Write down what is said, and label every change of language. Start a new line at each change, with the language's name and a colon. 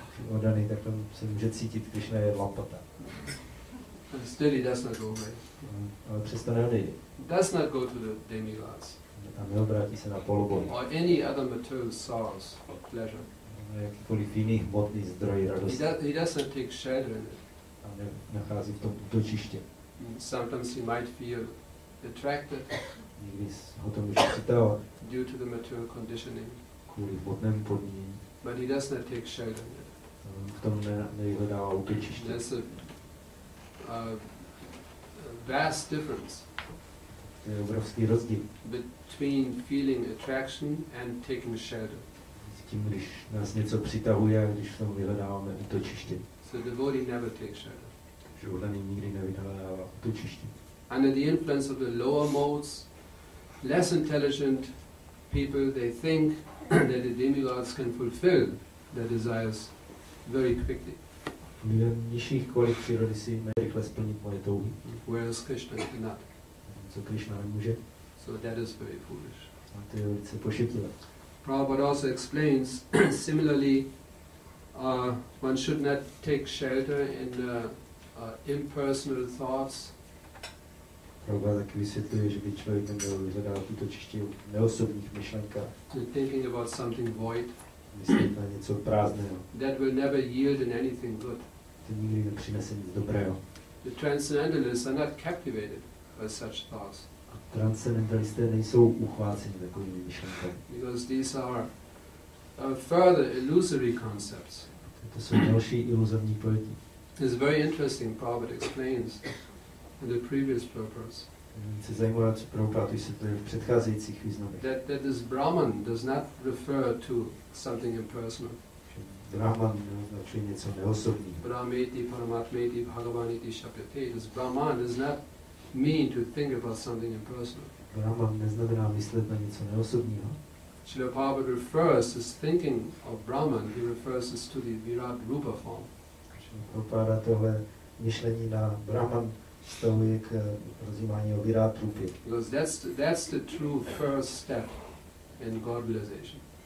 Czech: Odaný, tak tam se může cítit, Krishna je lampata.
English: And still he does not go away.
Czech: Ale přesto neodejde.
English: Does not go to the demigods.
Czech: A neobrátí se na polobohy.
English: Or any other material source of pleasure.
Czech: Jakýkoliv jiný hmotný zdroj radosti.
English: He does not take shelter in it.
Czech: A nachází v tom útočiště.
English: Sometimes he might feel attracted.
Czech: Někdy ho to může přitahovat.
English: Due to the material conditioning.
Czech: Kvůli hmotnému podmínění.
English: But he does not take shelter in it.
Czech: V tom nevyhledává útočiště.
English: There's a vast difference.
Czech: To je obrovský rozdíl.
English: Between feeling attraction and taking shelter.
Czech: Tím, když nás něco přitahuje a když v tom vyhledáváme útočiště.
English: So the devotee never takes shelter.
Czech: Že odaný nikdy nevyhledává útočiště.
English: Under the influence of the lower modes, less intelligent people, they think that the demigods can fulfill their desires very quickly.
Czech: Lidem nižších kvalit přírody si rychle splnit moje touhy.
English: Whereas Krishna cannot.
Czech: Co Krishna nemůže.
English: So that is very foolish.
Czech: A to je velice pošetilé.
English: Prabhupada also explains, similarly, one should not take shelter in impersonal thoughts.
Czech: Prabhupada taky vysvětluje, že by člověk neměl vyhledávat útočiště v neosobních myšlenkách.
English: Thinking about something void.
Czech: Myslet na něco prázdného.
English: That will never yield in anything good.
Czech: To nikdy nepřinese nic dobrého.
English: The transcendentalists are not captivated by such thoughts.
Czech: Transcendentalisté nejsou uchváceni takovými myšlenkami.
English: Because these are further illusory concepts.
Czech: To jsou další iluzorní pojetí.
English: It's very interesting, Prabhupada explains in the previous purpose.
Czech: Je zajímavé, co Prabhupada vysvětluje v předcházejících významech.
English: That this Brahman does not refer to something impersonal.
Czech: Brahman označuje něco neosobního.
Sanskrit: Brahmeti, Paramatmeti, Bhagavaniti, Shapyate.
English: This Brahman does not mean to think about something impersonal.
Czech: Brahman neznamená myslet na něco neosobního.
English: Srila Prabhupada refers his thinking of Brahman, he refers this to the Virat Rupa form.
Czech: Prabhupada tohle myšlení na Brahman vztahuje k rozjímání o Virat Rupě.
English: Because that's the true first step in God realization.